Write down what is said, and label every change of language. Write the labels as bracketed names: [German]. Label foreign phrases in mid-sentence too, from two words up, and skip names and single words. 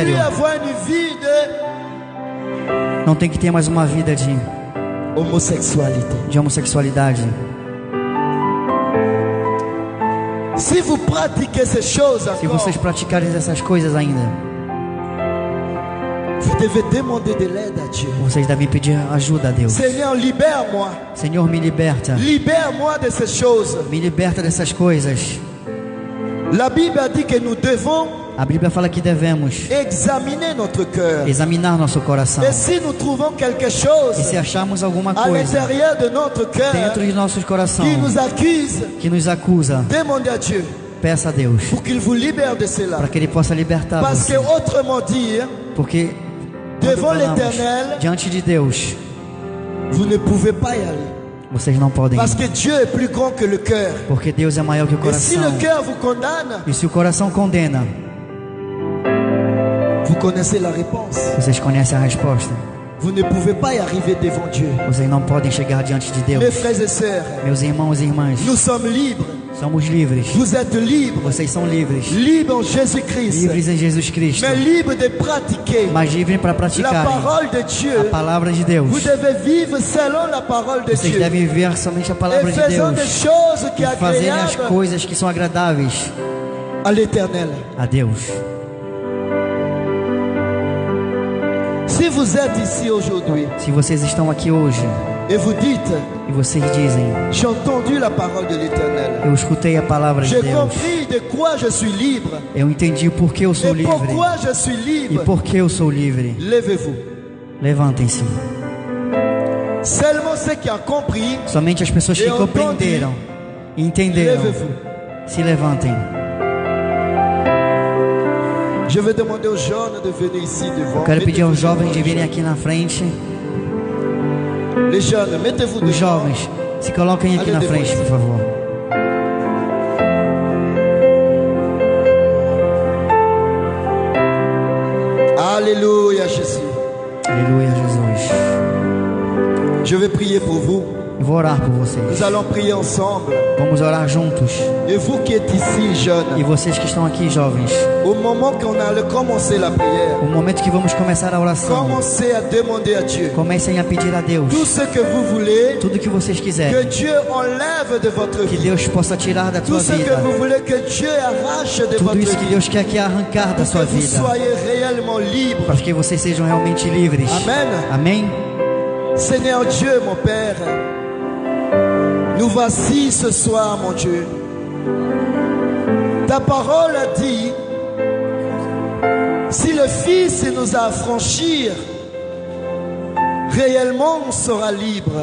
[Portuguese] adultério. [French] avoir une vie de [Portuguese] Não tem que ter mais uma vida [French] homosexualité. [Portuguese] de homossexualidade. [French] Si vous pratiquez ces choses [Portuguese] Se [French] encore, [Portuguese] vocês praticarem essas coisas ainda, [French] vous devez demander de l'aide à Dieu. [Portuguese] vocês devem pedir ajuda a Deus. [French] Seigneur, libère-moi. [Portuguese] Senhor, me liberta. [French] Libère-moi de ces choses. [Portuguese] Me liberta dessas coisas. [French] La Bible a dit que nous devons [Portuguese] A Bíblia fala que devemos [French] examiner notre cœur. [Portuguese] examinar nosso coração. [French] Et si nous trouvons quelque [Portuguese] E [French] chose [Portuguese] se acharmos alguma [French] à [Portuguese] coisa [French] l'intérieur de notre cœur [Portuguese] dentro de nossos [French] qui [Portuguese] corações [French] nous accuse, [Portuguese] que nos acusa, [French] demandez à Dieu [Portuguese] peça a Deus [French] pour qu'il vous libère de cela. [Portuguese] para que Ele possa libertar [French] Parce [Portuguese] você. [French] que autrement dit, [Portuguese] Porque [French] devant [Portuguese] quando falamos [French] l'Éternel, [Portuguese] diante de Deus, [French] vous ne pouvez pas y aller. [Portuguese] vocês não podem [French] Parce [Portuguese] ir. [French] que Dieu est plus grand que le cœur. [Portuguese] Porque Deus é maior que o [French] Et si [Portuguese] coração. [French] le cœur vous condamne, [Portuguese] E se o coração condena, [French] vous connaissez la réponse. [Portuguese] vocês conhecem a resposta. [French] Vous ne pouvez pas y arriver devant Dieu. [Portuguese] Vocês não podem chegar diante de [French] Mes [Portuguese] Deus. [French] frères et sœurs, [Portuguese] Meus irmãos e irmãs, [French] nous sommes libres. [Portuguese] somos livres. [French] Vous êtes libres. [Portuguese] Vocês são livres. [French] Libres en Jésus-Christ. [Portuguese] Livres em Jesus Cristo. [French] Mais libres de pratiquer [Portuguese] Mas livres para [French] la [Portuguese] praticarem [French] parole de [Portuguese] a [French] Dieu. [Portuguese] palavra de Deus. [French] Vous devez vivre selon la parole de [Portuguese] Vocês [French] Dieu. [Portuguese] devem viver somente a [French] Et [Portuguese] palavra de [French] faisant [Portuguese] Deus. [French] des choses qui [Portuguese] E fazerem as [French] agréables [Portuguese] coisas que são agradáveis [French] à l'Éternel. [Portuguese] a Deus. [French] Si vous êtes ici aujourd'hui [Portuguese] Se vocês estão aqui hoje [French] et vous dites, [Portuguese] e vocês dizem: [French] j'ai entendu la parole de l'Éternel. [Portuguese] eu escutei a palavra de [French] J'ai [Portuguese] Deus, [French] compris de quoi je suis libre. [Portuguese] eu entendi por que eu sou [French] Et [Portuguese] livre. [French] pourquoi je suis [Portuguese] E [French] libre. [Portuguese] por que eu sou livre? [French] Levez-vous. [Portuguese] Levantem-se. [French] Seulement ceux qui ont compris, [Portuguese] Somente as pessoas que Eu compreenderam e entenderam [French] levez-vous. [Portuguese] se levantem. [French] Je vais demander aux jeunes de venir ici devant. [Portuguese] Eu quero pedir aos [French] Mettez-vous [Portuguese] jovens de [French] devant. [Portuguese] virem aqui na frente. [French] Les jeunes, mettez-vous [Portuguese] Os [French] devant. [Portuguese] jovens, se coloquem aqui na frente, por favor. [French] Alléluia, Jésus. [Portuguese] Aleluia, Jesus. [French] Je vais prier pour vous. [Portuguese] Eu vou orar por [French] Nous [Portuguese] vocês. [French] allons prier ensemble. [Portuguese] Vamos orar juntos. [French] Et vous qui êtes ici, [Portuguese] E [French] jeunes, [Portuguese] vocês que estão aqui, jovens, [French] au moment qu'on allait commencer la prière, [Portuguese] o momento que vamos começar a oração, [French] commencez à demander à Dieu [Portuguese] comecem a pedir a Deus [French] tout ce que vous voulez, [Portuguese] tudo que vocês [French] que [Portuguese] quiserem. [French] Dieu enlève de votre [Portuguese] Que [French] vie. [Portuguese] Deus possa tirar da [French] Tout [Portuguese] tua [French] ce que [Portuguese] vida. [French] vous voulez que Dieu arrache de [Portuguese] Tudo [French] votre [Portuguese] isso que [French] vie. [Portuguese] Deus quer que arrancar da [French] Pour [Portuguese] sua [French] que vous [Portuguese] vida. [French] soyez réellement libre. [Portuguese] Para que vocês sejam realmente livres. [French] Amen. [Portuguese] Amém? [French] Seigneur Dieu, mon Père, nous voici ce soir, mon Dieu. Ta parole a dit, si le Fils nous a affranchis, réellement on sera libre.